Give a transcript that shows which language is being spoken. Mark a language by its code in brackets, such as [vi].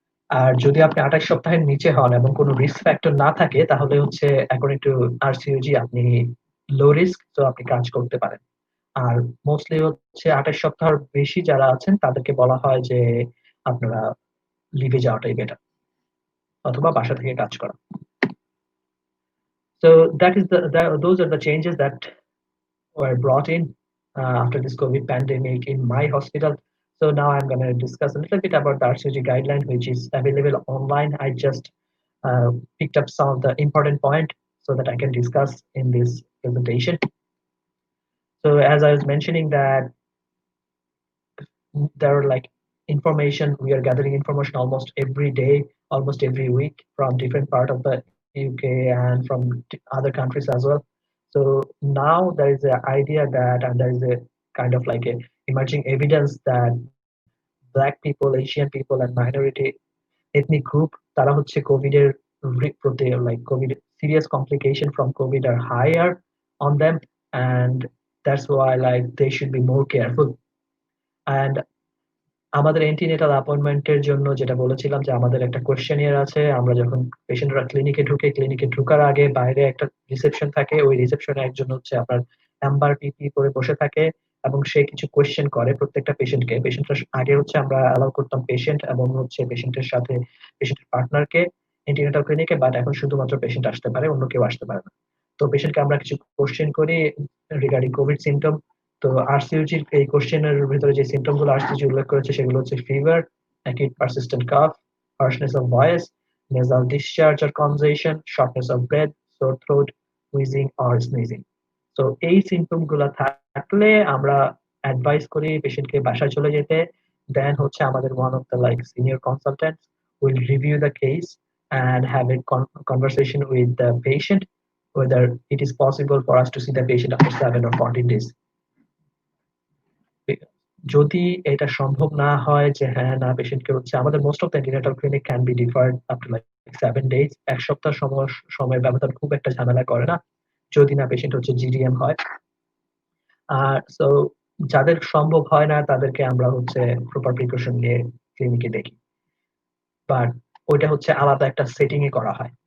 [bn] আর যদি আপনি 28 সপ্তাহের নিচে হন এবং কোনো রিস্ক ফ্যাক্টর না থাকে তাহলে হচ্ছে অ্যাকর্ডিং টু আরসিওজি আপনি লো রিস্ক, তো আপনি কাজ করতে পারেন। আর মোস্টলি হচ্ছে 28 সপ্তাহের বেশি যারা আছেন তাদেরকে বলা হয় যে আপনারা লিভে যাওয়াটাই বেটার, অথবা বাসা থেকে কাজ করা। [en] So that is those are the changes that were brought in after this COVID pandemic in my hospital. So now I'm going to discuss a little bit about the RCG guideline, which is available online. I just picked up some of the important point so that I can discuss in this presentation. So as I was mentioning that there are like information, we are gathering information almost every day, almost every week from different part of the UK and from other countries as well. So now there is an idea that, and there is a kind of like a emerging evidence that black people, Asian people and minority ethnic group [bn] তারা হচ্ছে Covid এর প্রতি [en] like COVID serious complication from COVID are higher on them, and that's why like they should be more careful. [bn] And আমাদের antenatal অ্যাপয়েন্টমেন্টের জন্য যেটা বলেছিলাম যে আমাদের একটা কোয়েশ্চেনিয়ার আছে। আমরা যখন পেশেন্টরা ক্লিনিকে ঢুকে, ক্লিনিকে ঢোকার আগে বাইরে একটা রিসেপশন থাকে, ওই রিসেপশনে একজন হচ্ছে আপনার অ্যাম্বার পিপি পরে বসে থাকে এবং সে কিছু কোয়েশ্চেন করে প্রত্যেকটা পেশেন্টকে। পেশেন্টরা আগে হচ্ছে আমরা অ্যালাউ করতাম পেশেন্ট এবং হচ্ছে পেশেন্টের সাথে পেশেন্টের পার্টনারকে অ্যান্টিনেটাল ক্লিনিকে, বাট এখন শুধুমাত্র পেশেন্ট আসতে পারে, অন্য কেউ আসতে পারে না। তো পেশেন্টকে আমরা কিছু কোয়েশ্চেন করি রিগার্ডিং কোভিড সিমটম। তো আরসিইউজির এই কোশ্চেনের ভিতরে যে সিমটম গুলো আরসিইউজি উল্লেখ করেছে সেগুলো হচ্ছে fever, acute persistent calf, হার্শনেস of voice, [en] nasal discharge or congestion, shortness of breath, sore throat, wheezing or sneezing. [bn] তো এই সিমটম গুলো থাকলে আমরা অ্যাডভাইস করি পেশেন্টকে বাসায় চলে যেতে। [en] then [bn] হচ্ছে আমাদের [en] One of the like senior consultants will review the case and have a conversation with the patient whether it is possible for us to see the patient after 7 or 14 days. [bn] যদি এটা সম্ভব না হয় যে হ্যাঁ না পেশেন্টকে হচ্ছে আমাদের [en] most of the antenatal clinic can be deferred up to like 7 days, [bn] এক সপ্তাহ সময় ব্যবধান খুব একটা ঝামেলা করে না যদি না পেশেন্ট হচ্ছে জিডিএম হয়। আর সো যাদের সম্ভব হয় না তাদেরকে আমরা হচ্ছে প্রপার প্রিকশন নিয়ে ক্লিনিকে দেখি, বাট ওইটা হচ্ছে আলাদা একটা সেটিং এ করা হয়।